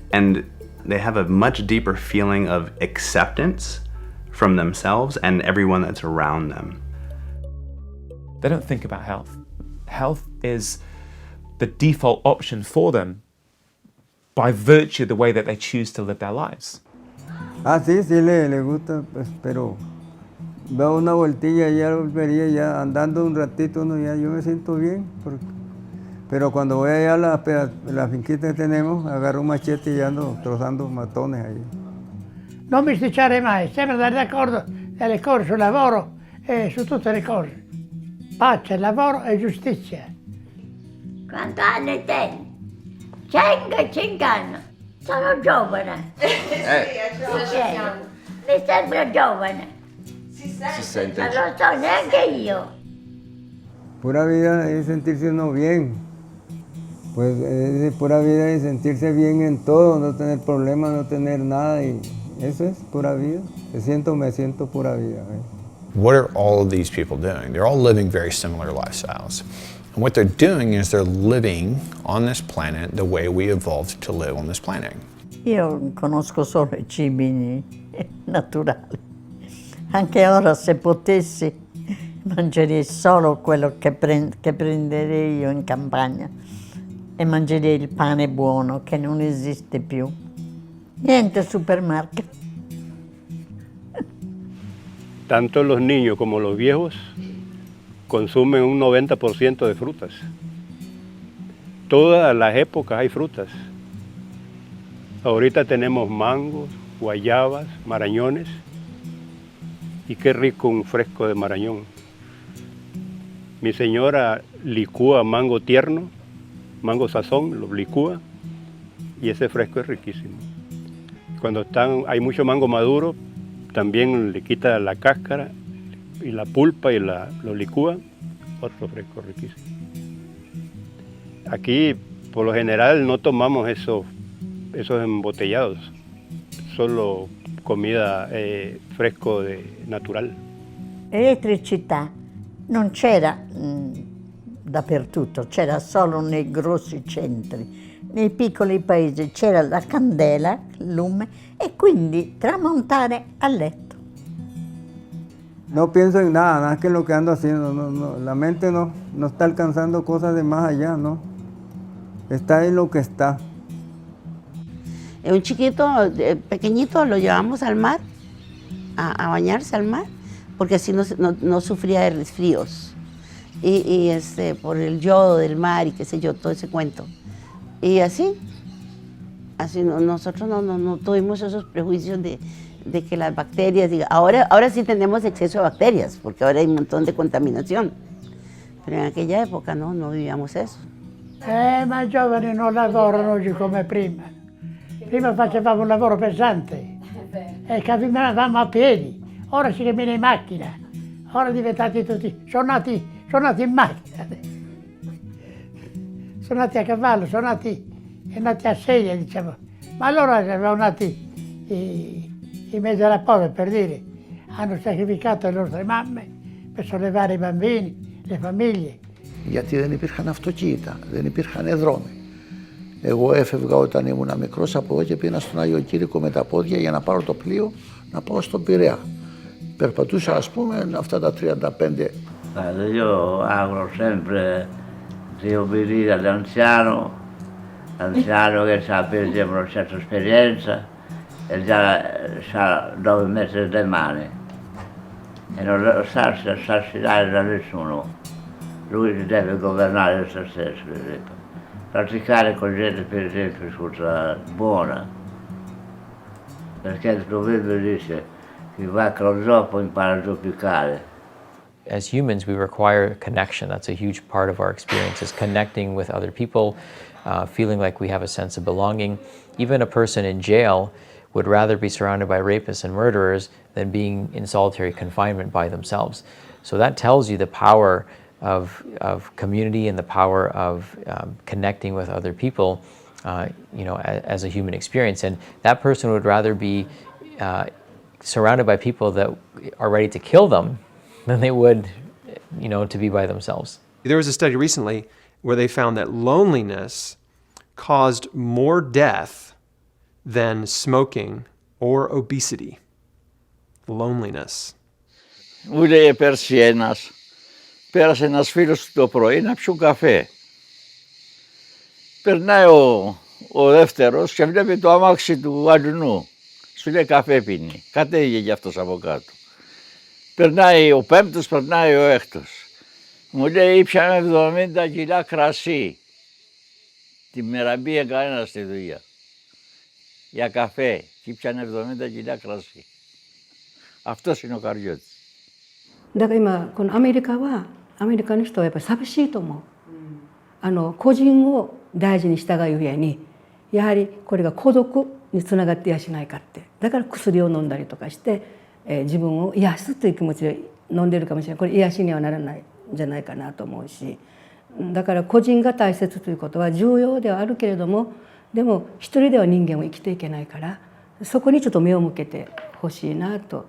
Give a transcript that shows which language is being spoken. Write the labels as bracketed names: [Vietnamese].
[English] And they have a much deeper feeling of acceptance from themselves and everyone that's around them. They don't think about health. Health is the default option for them by virtue of the way that they choose to live their lives. [Spanish] Sí, sí le gusta, pues, pero veo una vueltilla, ya volvería, ya andando un ratito, no, ya yo me siento bien. Pero cuando voy allá a la finquita que tenemos, agarro un machete y ando trozando matones ahí. [Italian] non bisticciare mai, sempre andare d'accordo nelle cose sul lavoro e su tutte le cose. Pace, lavoro e giustizia. Quanti anni tieni? 105 anni. Sono giovane. Mi sembra giovane. Si sente. Non lo so neanche io. [Spanish] Pura vida es sentirse uno bien. Pues es pura vida es sentirse bien en todo, no tener problemas, no tener nada. Y eso es pura vida. Me siento pura vida. [English] What are all of these people doing? They're all living very similar lifestyles. And what they're doing is they're living on this planet the way we evolved to live on this planet. [Italian] Io conosco solo i cibi naturali. Anche ora, se potessi, mangerei solo quello che prenderei io in campagna e mangerei il pane buono che non esiste più. [Spanish] Niente supermercado. Tanto los niños como los viejos consumen un 90% de frutas. Todas las épocas hay frutas. Ahorita tenemos mangos, guayabas, marañones. Y qué rico un fresco de marañón. Mi señora licúa mango tierno, mango sazón, lo licúa y ese fresco es riquísimo. Cuando hay mucho mango maduro, también le quita la cáscara y la pulpa y lo licúa, otro fresco riquísimo. Aquí, por lo general, no tomamos esos embotellados, solo comida fresco natural. [Italian] L'elettricità non c'era dappertutto, c'era solo nei grossi centri. Nei piccoli paesi c'era la candela, il lume, e quindi tramontare a letto. [Spanish] No pienso en nada, nada que lo que ando haciendo. No, la mente no está alcanzando cosas de más allá, ¿no? Está en lo que está. Un chiquito, pequeñito, lo llevamos al mar, a bañarse al mar, porque así no sufría de resfríos. Y por el yodo del mar y qué sé yo, todo ese cuento. Y así nosotros no tuvimos esos prejuicios de que las bacterias, ahora sí tenemos exceso de bacterias, porque ahora hay un montón de contaminación. Pero en aquella época no vivíamos eso. [Italian] Ma i giovani non lavorano oggi come prima. Prima facevamo un lavoro pesante e camminavamo a piedi, ora si cammina in macchina, ora diventati tutti, sono nati in macchina, sono nati a cavallo, sono nati a sedia, diciamo, ma allora erano nati in mezzo alla povera, per dire, hanno sacrificato le nostre mamme per sollevare i bambini, le famiglie. [Greek] Γιατί δεν υπήρχαν αυτοκίνητα, δεν υπήρχαν δρόμοι. Εγώ έφευγα όταν ήμουν μικρός από εδώ και πήγα στον Άγιο Κύρικο με τα πόδια για να πάρω το πλοίο να πάω στον Πειραιά. Περπατούσα, ας πούμε, αυτά τα 35. [Italian] Io auguro sempre di obbedire all'anziano che ha preso una certa esperienza e già sa dove mettere le mani e non lasciarsi assassinare da nessuno. Lui deve governare se stesso, praticare con gente, per esempio, buona, perché il proverbio dice chi va con zoppo impara a zoppicare. [English] As humans, we require connection. That's a huge part of our experience, is connecting with other people, feeling like we have a sense of belonging. Even a person in jail would rather be surrounded by rapists and murderers than being in solitary confinement by themselves. So that tells you the power of community and the power of connecting with other people, as a human experience. And that person would rather be surrounded by people that are ready to kill them than they would, to be by themselves. There was a study recently where they found that loneliness caused more death than smoking or obesity. Loneliness. [Greek] Μου λέει πέρσι πέρασε ένας φίλος του το πρωί να πιούν καφέ. Περνάει ο δεύτερος και βλέπει το αμάξι του αλουνού. Σου λέει καφέ πίνει. Κατέβηκε κι αυτός από κάτω. Περνάει ο πέμπτος, περνάει ο έκτος. Μου λέει ήπιαμε 70 κιλά κρασί. Τη μέρα μπήκε κανένα στη δουλειά. Για καφέ. εκεί πιάνει 70 κιλά κρασί. Αυτός είναι ο καριώτης. [Japanese] だから今このアメリカの人はやっぱり寂しいと思う。個人を大事にしたがゆえにやはりこれが孤独につながってやしないかって。だから薬を飲んだりとかして、自分を癒すという気持ちで飲んでるかもしれない。これ癒しにはならないんじゃないかなと思うし、だから個人が大切ということは重要ではあるけれども、でも一人では人間は生きていけないから、そこにちょっと目を向けてほしいなと。